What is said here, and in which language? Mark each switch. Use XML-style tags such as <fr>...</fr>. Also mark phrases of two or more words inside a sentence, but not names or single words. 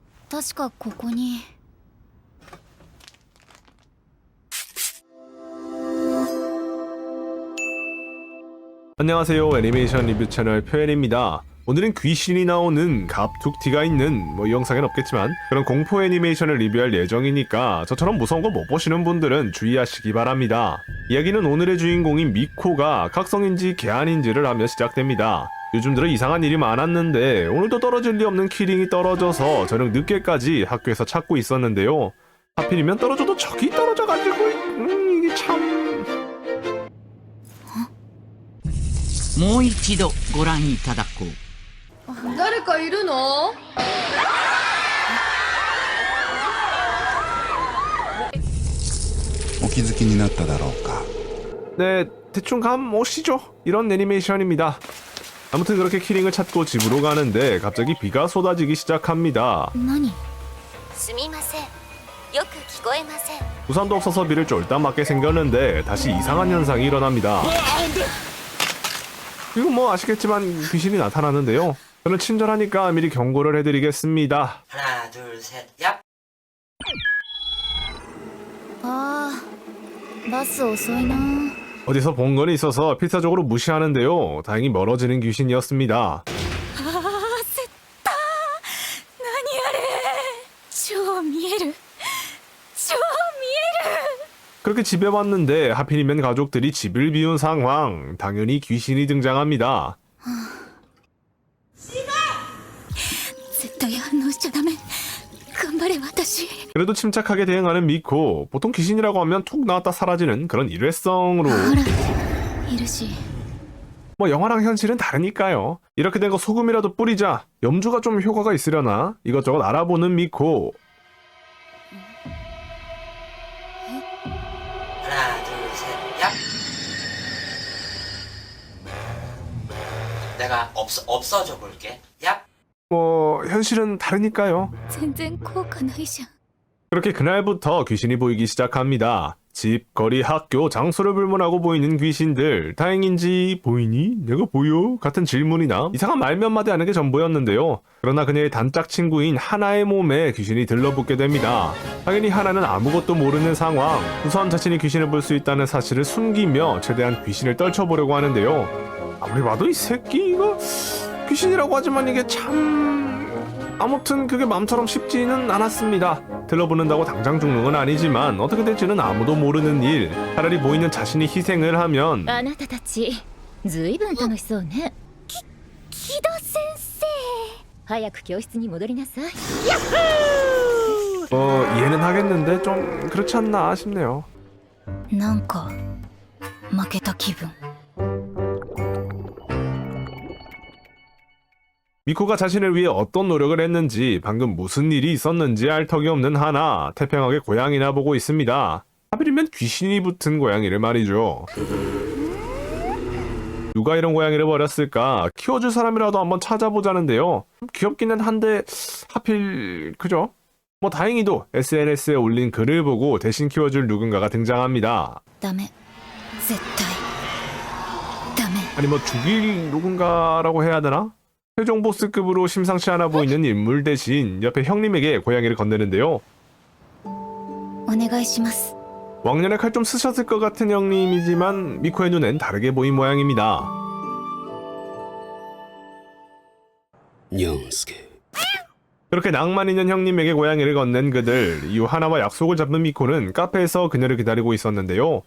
<ja>確かここに。</ja> <ko>안녕하세요. 애니메이션 리뷰 채널 표현입니다. 오늘은 귀신이 나오는 갑툭튀가 있는 이 영상엔 없겠지만 그런 공포 애니메이션을 리뷰할 예정이니까 저처럼 무서운 거 못 보시는 분들은 주의하시기 바랍니다. 이야기는 오늘의 주인공인 미코가 각성인지 개안인지를 하며 시작됩니다. 요즘 들어 이상한 일이 많았는데 오늘도 떨어질 리 없는 키링이 떨어져서 저녁 늦게까지 학교에서 찾고 있었는데요. 하필이면 떨어져도 저기 떨어져가지고 이게 참...</ko> <ja>もう一度ご覧いただこう。誰かいるの？お気づきになっただろうか。</ja> <ko>네, 대충 감 오시죠? 이런 애니메이션입니다. 아무튼 그렇게 키링을 찾고 집으로 가는데 갑자기 비가 쏟아지기 시작합니다.</ko> <ja>何？すみません。よく聞こえません。</ja> <ko>우산도 없어서 비를 쫄딱 맞게 생겼는데 다시 이상한 현상이 일어납니다. 이거 뭐 아시겠지만 귀신이 나타나는데요. 저는 친절하니까 미리 경고를 해드리겠습니다. 하나, 둘, 셋, 얍!</ko> <ja>あー、バス遅いな。</ja> <ko>어디서 본 건 있어서 필사적으로 무시하는데요. 다행히 멀어지는 귀신이었습니다.</ko> <ja>あー、焦った。何あれ。超見える。超見える。</ja> <ko>그렇게 집에 왔는데 하필이면 가족들이 집을 비운 상황. 당연히 귀신이 등장합니다.</ko> <ja>絶対反応しちゃダメ。頑張れ私。</ja> <ko>그래도 침착하게 대응하는 미코. 보통 귀신이라고 하면 툭 나왔다 사라지는 그런 일회성으로</ko> <ja>ほら、いるし。</ja> <ko>뭐 영화랑 현실은 다르니까요. 이렇게 된 거 소금이라도 뿌리자. 염주가 좀 효과가 있으려나? 이것저것 알아보는 미코. 하나, 둘, 셋, 얍! 내가 없어져 볼게. 얍! 뭐 현실은 다르니까요.</ko> <ja>全然効果ないじゃん。</ja> <ko>그렇게 그날부터 귀신이 보이기 시작합니다. 집, 거리, 학교, 장소를 불문하고 보이는 귀신들. 다행인지 보이니? 내가 보여? 같은 질문이나 이상한 말 몇 마디 하는 게 전부였는데요. 그러나 그녀의 단짝 친구인 하나의 몸에 귀신이 들러붙게 됩니다. 당연히 하나는 아무것도 모르는 상황. 우선 자신이 귀신을 볼 수 있다는 사실을 숨기며 최대한 귀신을 떨쳐보려고 하는데요. 아무리 봐도 이 새끼 이거 귀신이라고 하지만 이게 참... 아무튼 그게 마음처럼 쉽지는 않았습니다. 들러붙는다고 당장 죽는 건 아니지만 어떻게 될지는 아무도 모르는 일. 차라리 보이는 자신이 희생을 하면</ko> <ja>あなたたち、ずいぶん楽しそうね。木戸先生。早く教室に戻りなさい。</ja> <ko>이해는 하겠는데 좀 그렇지 않나 싶네요.</ko> <ja>なんか負けた気分。</ja> <ko>미코가 자신을 위해 어떤 노력을 했는지 방금 무슨 일이 있었는지 알 턱이 없는 하나. 태평하게 고양이나 보고 있습니다. 하필이면 귀신이 붙은 고양이를 말이죠. 누가 이런 고양이를 버렸을까? 키워줄 사람이라도 한번 찾아보자는데요. 귀엽기는 한데 하필 그죠? 뭐 다행히도 SNS에 올린 글을 보고 대신 키워줄 누군가가 등장합니다.</ko> <ja>ダメ。絶対。ダメ。</ja> <ko>아니 뭐 죽일 누군가라고 해야 되나? 최종 보스급으로 심상치 않아 보이는 인물 대신 옆에 형님에게 고양이를 건네는데요.</ko> <ja>お願いします。</ja> <ko>왕년에 칼 좀 쓰셨을 것 같은 형님이지만 미코의 눈엔 다르게 보인 모양입니다. にゃんすけ。 그렇게 낭만 있는 형님에게 고양이를 건넨 그들. 이후 하나와 약속을 잡는 미코는 카페에서 그녀를 기다리고 있었는데요.</ko>